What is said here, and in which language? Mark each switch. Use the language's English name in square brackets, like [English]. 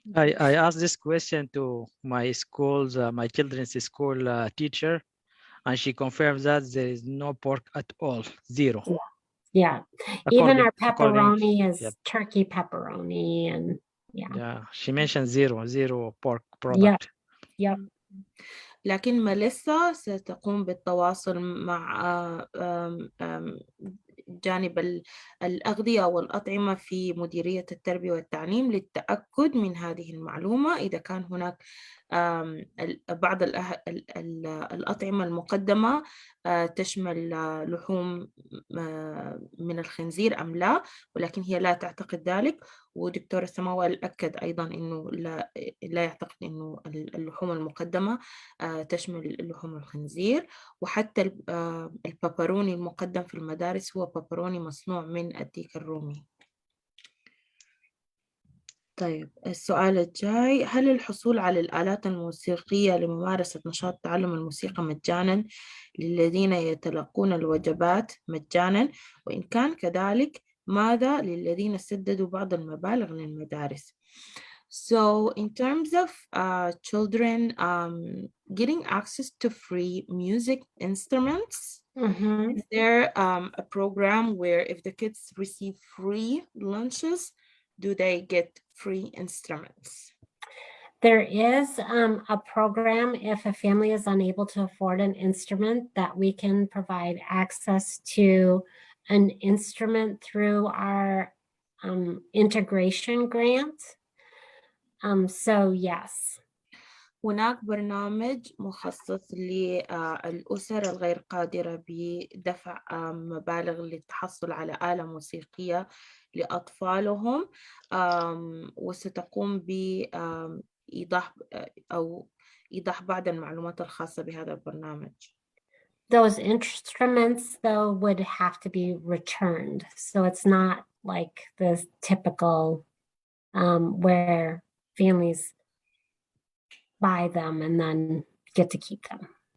[English] I asked this question to my school's, my children's school teacher, and she confirmed that there is no pork at all, zero. Yeah, even our according- pepperoni is yep. turkey pepperoni, and Yeah, she mentioned zero pork product. yep. [Arabic] لكن ميليسا ستقوم بالتواصل مع جانب الأغذية والأطعمة في مديرية التربية والتعليم للتأكد من هذه المعلومة. إذا كان هناك بعض الأطعمة المقدمة تشمل لحوم من الخنزير أم لا، ولكن هي لا تعتقد ذلك. ودكتور سماوال أكد أيضا أنه لا يعتقد أنه اللحوم المقدمة تشمل لحوم الخنزير. وحتى البابروني المقدم في المدارس هو بابروني مصنوع من الديك الرومي. طيب السؤال الجاي: هل الحصول على الآلات الموسيقية لممارسة نشاط تعلم الموسيقى مجانا للذين يتلقون الوجبات مجانا؟ وإن كان كذلك ماذا للذين سددوا بعض المبالغ للمدارس؟ [English] So in terms of children getting access to free music instruments, is there a program where if the kids receive free lunches, do they get free instruments? There is a program if a family is unable to afford an instrument that we can provide access to an instrument through our integration grant. So yes. [Arabic] هناك برنامج مخصص للأسر الغير قادرة بدفع مبالغ للتحصل على آلة موسيقية لأطفالهم، وستقوم بإيضاح بعض المعلومات الخاصة بهذا البرنامج. [English] Those instruments though would have to be returned. So it's not like the typical where families buy them and then get to keep them.